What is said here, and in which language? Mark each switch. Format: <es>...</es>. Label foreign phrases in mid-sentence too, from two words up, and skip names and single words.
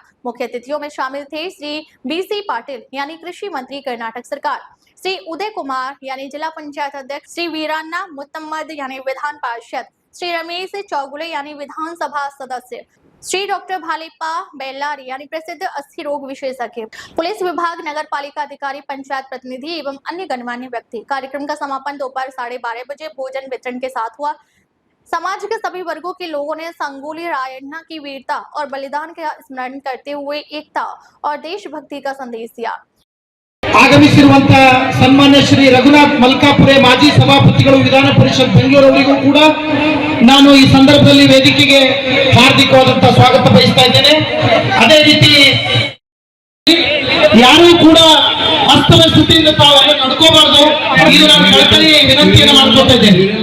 <hi>मुख्य अतिथियों में शामिल थे श्री BC पाटिल यानी कृषि मंत्री कर्नाटक सरकार, श्री उदय कुमार यानी जिला पंचायत अध्यक्ष, श्री वीरान्ना मुतम्मद यानी विधान पार्षद, श्री रमेश चौगुले यानी विधानसभा सदस्य, श्री डॉक्टर भालेप्पा बेल्लारी यानी प्रसिद्ध अस्थि रोग विशेषज्ञ, पुलिस विभाग, नगर पालिका अधिकारी, पंचायत प्रतिनिधि एवं अन्य गणमान्य व्यक्ति। कार्यक्रम का समापन दोपहर 12:30 बजे भोजन वितरण के साथ हुआ। समाज के सभी वर्गों के लोगों ने संगोली रायण्णा की वीरता और बलिदान का स्मरण करते हुए एकता और देशभक्ति का संदेश दिया।</hi> <kn>ಆಗಮಿಸಿರುವಂತ ಸನ್ಮಾನ್ಯ ಶ್ರೀ ರಘುನಾಥ್ ಮಲ್ಕಾಪುರೆ ಮಾಜಿ ಸಭಾಪತಿಗಳು ವಿಧಾನ ಪರಿಷತ್ ಬೆಂಗಳೂರವರಿಗೂ ಕೂಡ ನಾನು ಈ ಸಂದರ್ಭದಲ್ಲಿ ವೇದಿಕೆಗೆ ಹಾರ್ದಿಕವಾದಂತ ಸ್ವಾಗತ ಬಯಸ್ತಾ ಇದ್ದೇನೆ। ಅದೇ ರೀತಿ ಯಾರೂ ಕೂಡ ಅಸ್ತವ್ಯಸ್ತತೆಯಿಂದ ತಾವೆಲ್ಲ ನಡ್ಕೋಬಾರ್ದು, ಇದು ನಾನು ಕಳಕಳಿ ವಿನಂತಿಯನ್ನು ಮಾಡ್ಕೊತಾ ಇದ್ದೇನೆ।</kn>